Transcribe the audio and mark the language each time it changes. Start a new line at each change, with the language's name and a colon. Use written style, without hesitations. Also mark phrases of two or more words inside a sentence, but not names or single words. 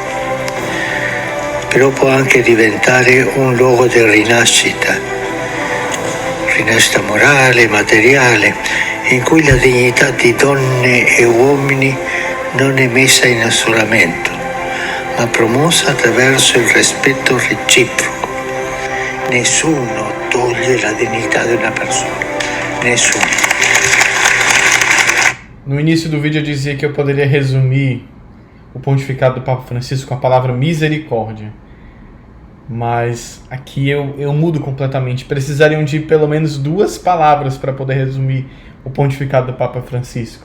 Italian: Però può anche diventare un luogo di rinascita morale e materiale, in cui la dignità di donne e uomini non è messa in isolamento, ma promossa attraverso il rispetto reciproco. Nessuno toglie la dignità di una persona, nessuno.
Portuguese: No início do vídeo eu dizia que eu poderia resumir o pontificado do Papa Francisco com a palavra misericórdia. Mas aqui eu mudo completamente. Precisariam de pelo menos 2 palavras para poder resumir o pontificado do Papa Francisco.